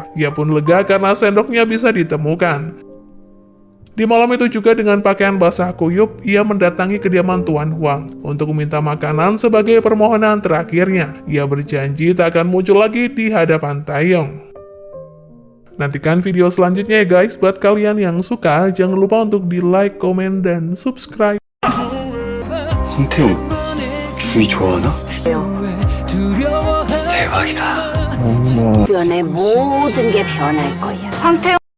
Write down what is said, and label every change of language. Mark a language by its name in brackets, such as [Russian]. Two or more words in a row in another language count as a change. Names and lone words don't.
[Indonesian] Ia pun lega karena sendoknya bisa ditemukan. Di malam itu juga dengan pakaian basah kuyup, ia mendatangi kediaman Tuan Huang untuk meminta makanan sebagai permohonan terakhirnya. Ia berjanji tak akan muncul lagi di hadapan Taeyong. Nantikan video selanjutnya ya guys. Buat kalian yang suka, jangan lupa untuk di like, komen, dan subscribe. [Korean] 성태형 주희 좋아하나? 대박이다. 주변의 모든 게 변할 거야. 황태용